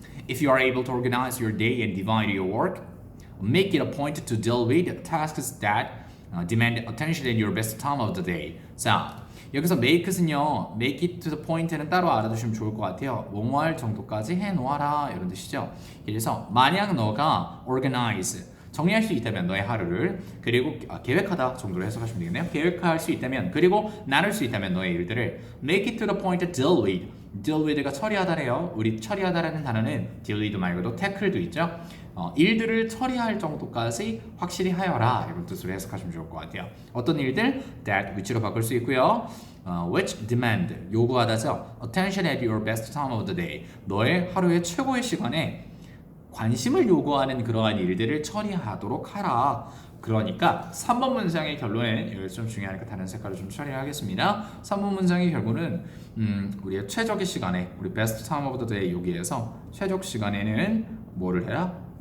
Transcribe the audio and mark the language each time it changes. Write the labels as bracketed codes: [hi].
[en] If you are able to organize your day and divide your work, make it a point to deal with tasks that demand attention in your best time of the day. [ko] 자, 여기서 make는요, make it to the point는 따로 알아두시면 좋을 것 같아요. 뭐뭐 할 정도까지 해놓아라 이런 뜻이죠. 그래서 만약 너가 organize, 정리할 수 있다면 너의 하루를, 그리고 계획하다 정도로 해석하시면 되겠네요. 계획할 수 있다면, 그리고 나눌 수 있다면 너의 일들을 [en] make it to the point to deal with. [ko] deal with가 처리하다래요. 우리 처리하다라는 단어는 deal with 말고도 tackle도 있죠. 일들을 처리할 정도까지 확실히 하여라 이런 뜻으로 해석하시면 좋을 것 같아요. 어떤 일들? that, which로 바꿀 수 있고요. [en] which demand, [ko] 요구하다죠. [en] attention at your best time of the day. [ko] 너의 하루의 최고의 시간에 관심을 요구하는 그러한 일들을 처리하도록 하라. 그러니까 3번 문장의 결론은 여기 좀 중요하니까 다른 색깔을 좀 처리하겠습니다. 3번 문장의 결론은 우리의 최적의 시간에, 우리 [en] best time of the day [ko] 여기에서 최적 시간에는 뭐를 해라?